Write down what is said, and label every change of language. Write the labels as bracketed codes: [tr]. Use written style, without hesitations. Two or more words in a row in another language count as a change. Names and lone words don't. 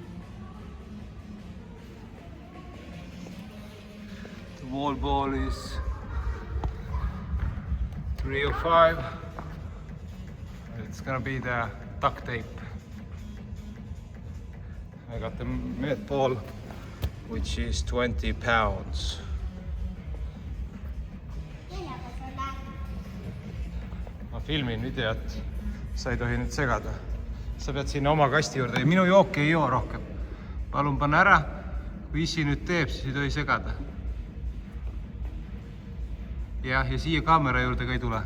[en] The wall ball is 305. It's gonna be the duct tape. I got the med ball, which is 20 pounds. [et] Ma filmin videot, sa ei tohi nüüd segada. Sa pead sinna oma kasti juurde ja minu jooki ei joo rohkem. Palun panna ära, kui issi nüüd teeb, siis ei tohi segada. Ja siia kaamera juurde ka ei tule.